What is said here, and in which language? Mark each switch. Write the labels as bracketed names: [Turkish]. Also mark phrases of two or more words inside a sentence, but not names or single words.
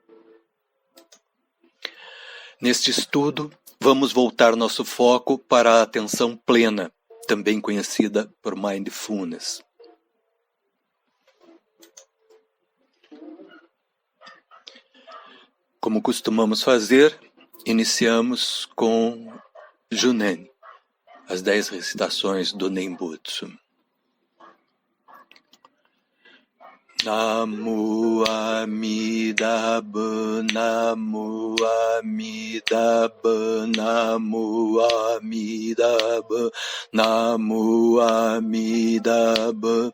[Portuguese] Neste estudo, vamos voltar nosso foco para a atenção plena, também conhecida por Mindfulness. Como costumamos fazer, iniciamos com Junen, as 10 recitações do Nembutsu. [Japanese] Namu Amidabha, Namu Amidabha, Namu Amidabha, Namu Amidabha,